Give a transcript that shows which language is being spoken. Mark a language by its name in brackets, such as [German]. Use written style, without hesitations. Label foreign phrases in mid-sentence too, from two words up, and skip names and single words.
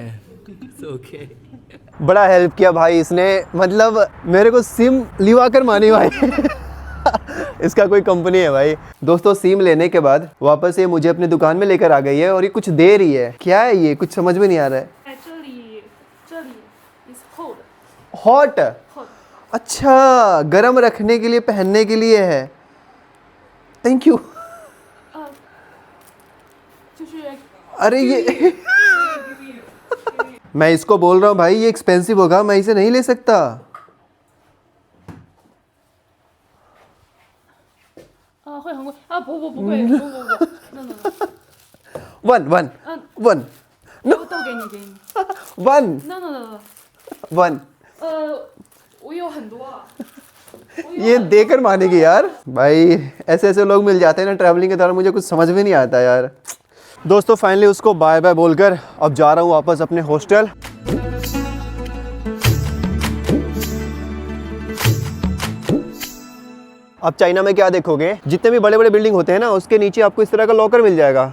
[Hindi] ओके बड़ा हेल्प किया भाई इसने, मतलब मेरे को सिम लिवा कर मानी भाई। इसका कोई कंपनी है भाई। दोस्तों सिम लेने के बाद वापस ये मुझे अपनी दुकान में लेकर आ गई है, और ये कुछ दे रही है। क्या है ये, कुछ समझ में नहीं आ रहा है। [Chinese] 这里 [English] is cold。 [Hindi] हॉट, अच्छा गर्म रखने के लिए, पहनने के लिए है। [English] thank you. [Chinese] 就是。 [Hindi] अरे ये मैं इसको बोल रहा हूँ भाई ये एक्सपेंसिव होगा, मैं इसे नहीं ले सकता। [Chinese] 会很贵啊！不贵，no。 वन 都给你。 वन No。 वन 我有很多啊。 [Hindi] ये देकर मानेगी यार। भाई ऐसे ऐसे लोग मिल जाते हैं ना ट्रैवलिंग के दौरान, मुझे कुछ समझ में नहीं आता यार। दोस्तों फाइनली उसको [English] bye bye [Hindi] बोलकर अब जा रहा हूँ वापस अपने हॉस्टल। अब चाइना में क्या देखोगे, जितने भी बड़े बड़े बिल्डिंग होते हैं ना उसके नीचे आपको इस तरह का लॉकर मिल जाएगा।